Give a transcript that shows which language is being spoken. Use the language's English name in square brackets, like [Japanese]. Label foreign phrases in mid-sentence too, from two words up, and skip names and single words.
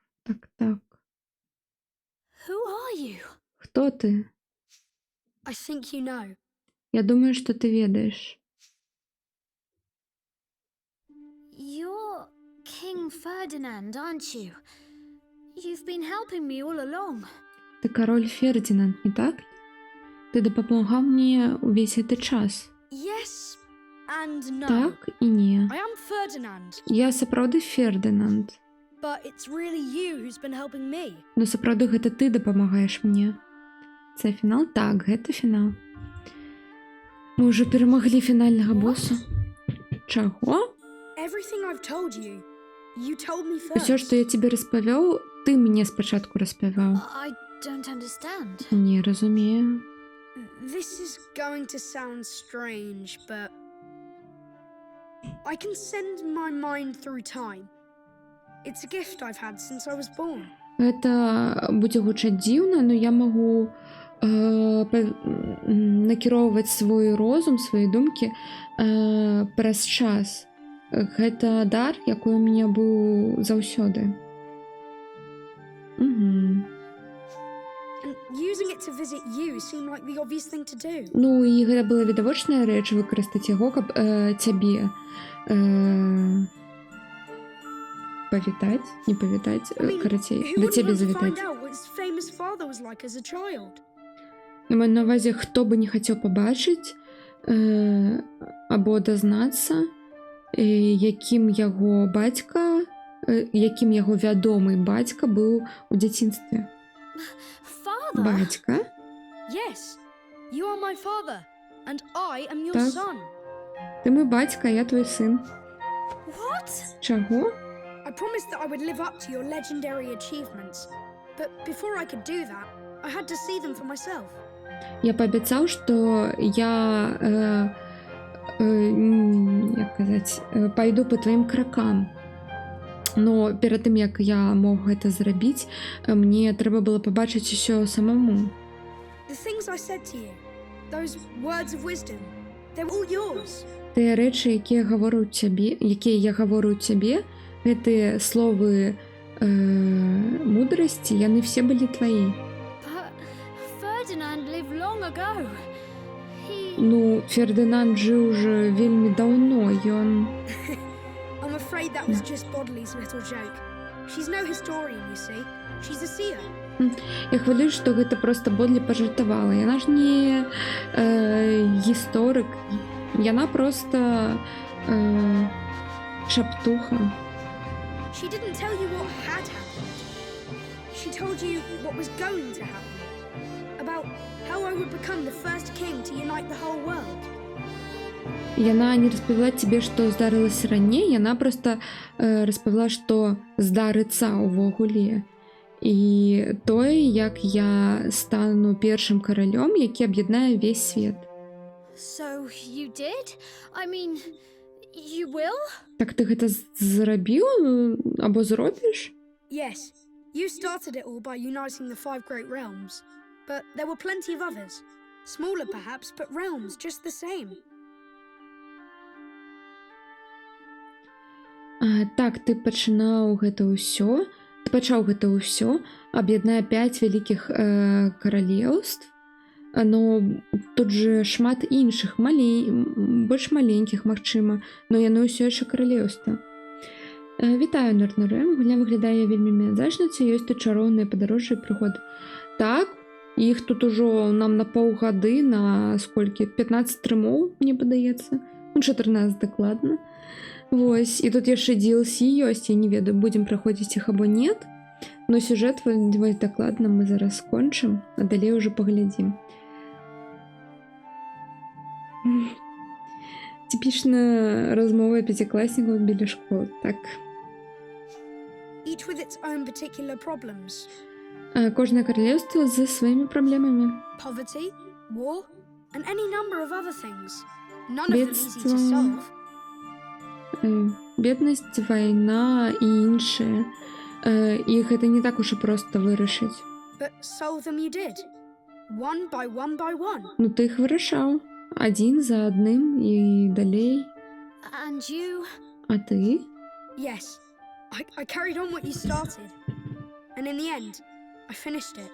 [English] Who are you? [Ukrainian] Хто ти? [English] I think you know. [Ukrainian] Я думаю, що ти ведаєш. [English] You're King Ferdinand, aren't you? You've been helping me all along. [Ukrainian] Ти король Фердинанд, не так? Ти допомагав мені увесь цей час. [English] Yes and no. [Ukrainian] Так і ні. [English] I am Ferdinand, [Belarusian] Я сапраўды Фердинанд. [English] but it's really you who's been helping me. [Belarusian] Ну сапраўды гэта ты дапамагаеш мне. [Ukrainian] Це фінал? [Belarusian] Так, гэта фінал. Мы ўжо перамаглі фінальнага боса. Чаго? [English] Everything I've told you, you told me first. [Belarusian] Усё, што я тебе распавёў, ты мне спачатку распавяў. [English] I don't understand. [Belarusian] Не разумею. [English] This is going to sound strange, but I can send my mind through time. It's a gift I've had since I was born. [Belarusian] Гэта будзе гучаць дзіўна, но я магу накіроўваць свой розум, свае думкі праз час. Гэта дар, якой у мяне быў заўсёды. Угу. [English] And using it to visit you seemed like the obvious thing to do. [Belarusian] Ну і гэта была відавочная рэч выкарыстаць яго, каб цябе павітаць, не павітаць, карацей, [English] who [Belarusian] да [English] wouldn't [Belarusian] цябе [English] want to find [Belarusian] завітаць. [English] out what his famous father was like as a child? [Belarusian] Я маю на ўвазе, хто бы не хацеў пабачыць або дазнацца, якім яго бацька, якім яго вядомы бацька быў у дзяцінстве. [English] Father? [Belarusian] Бацька? [English] Yes, you are my father, and I am your [Belarusian] Так. [English] son. [Belarusian] Ты мой бацька, я твой сын. [English] What? [Belarusian] Чаго? [English] I promised that I would live up to your legendary achievements, but before I could do that, I had to see them for myself. [Belarusian] Я паабяцаў, што я як казаць, пайду па тваім кракам. Но перад тым, як я мог гэта зрабіць, мне трэба было пабачыць усё самому. [English] The things I said to you, those words of wisdom, they're all yours. [Belarusian] Тыя рэчы, якія я гавору цябе, гэтыя словы мудрасці, яны все былі тваі. [English] But Ferdinand lived long ago. He... [Belarusian] Ну, Фердынанд жыў ужо вельмі даўно, ён... [English] I'm afraid that was just Bodley's little joke. She's no historian, you see. She's a seer. [Belarusian] Я хвалююсь, што гэта проста Бодлі пажартавала. Яна ж не гісторык. Яна проста шаптуха. [English] She didn't tell you what had happened. She told you what was going to happen. About how I would become the first king to unite the whole world. [Belarusian] Яна не распавяла цябе, што здарылася раней, яна проста распавяла, што здарыцца ўвогуле. І тое, як я стану першым каралём, які аб'яднае ўвесь свет. [English] So you did? I mean, you will? [Belarusian] Так ты гэта зрабіў або зробіш? [English] Yes, you started it all by uniting the 5 great realms. But there were plenty of others. Smaller perhaps, but realms just the same. [Belarusian] Так, ты пачаў гэта ўсё, аб'яднае 5 вялікіх каралеўств, но тут же шмат іншых, больш маленькіх, магчыма, но яны ўсё яшчэ каралеўства. Вітаю, Норнурэм, гульня выглядае вельмі мязачніца, ёсць тут чароўныя падарожжы і прыгоды. Так, іх тут ужо нам на паўгады, на сколькі? 15 трымоў, мне падаецца. Ну, 14 дакладна. Вось, і тут яшчэ DLC ёсць, я не ведаю, будзем праходзіць іх або нет, но сюжэт вось дакладна мы зараз скончым, а далей ўжо паглядзім. Типічна размова пяцікласнікаў біля школы, так. [English] Each with its own particular problems. [Belarusian] Кожнае каралеўства з сваімі праблемамі. [English] Poverty, war, and any number of other things. None of them easy to solve. [Belarusian] Беднасць, вайна і іншыя. І гэта не так уж і проста вырашыць. [English] But solve them you did. One by one by one. [Belarusian] Ну ты іх вырашаў. Адзін за адным і далей. [English] And you? [Belarusian] А ты? [English] Yes. I carried on what you started. And in the end, I finished it.